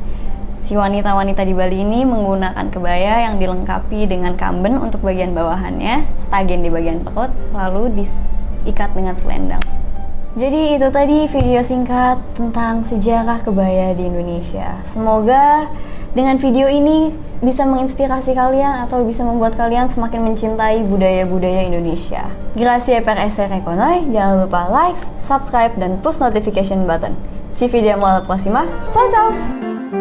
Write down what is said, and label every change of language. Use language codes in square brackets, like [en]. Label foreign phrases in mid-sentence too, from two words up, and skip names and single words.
[id] Si wanita-wanita di Bali ini menggunakan kebaya yang dilengkapi dengan kamben untuk bagian bawahannya, stagen di bagian perut, lalu diikat dengan selendang. Jadi itu tadi video singkat tentang sejarah kebaya di Indonesia. Semoga dengan video ini bisa menginspirasi kalian atau bisa membuat kalian semakin mencintai budaya-budaya Indonesia. [it] Grazie per essere con noi, [id] jangan lupa [en] like, subscribe, [id] dan [en] push notification button. [it] Ci vediamo alla prossima, ciao ciao!